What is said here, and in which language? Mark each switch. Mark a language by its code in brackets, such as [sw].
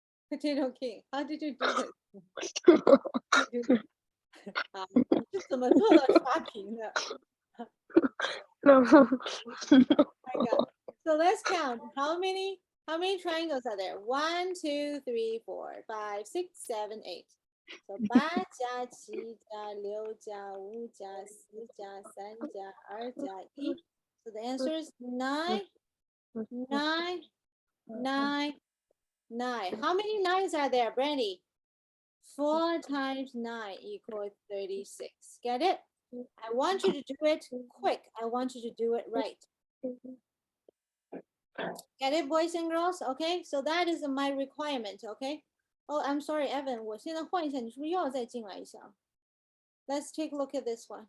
[en] Potato King, how did you do this? [zh] 啊，你是怎么做到刷屏的 [en] No. Oh my God. So let's count. How many triangles are there? 1, 2, 3, 4, 5, 6, 7, 8. [zh] So 8加7加6加5加4加3加2加1. [en] So the answer is 9, 9, 9, 9. How many nines are there, Brandy? 4 times 9 equals 36. Get it? I want you to do it quick. I want you to do it right. Get it, boys and girls? Okay, so that is my requirement. Okay. Oh, I'm sorry, Evan. [zh] 我现在换一下，你是不是又要再进来一下 ？ [en] Let's take a look at this one.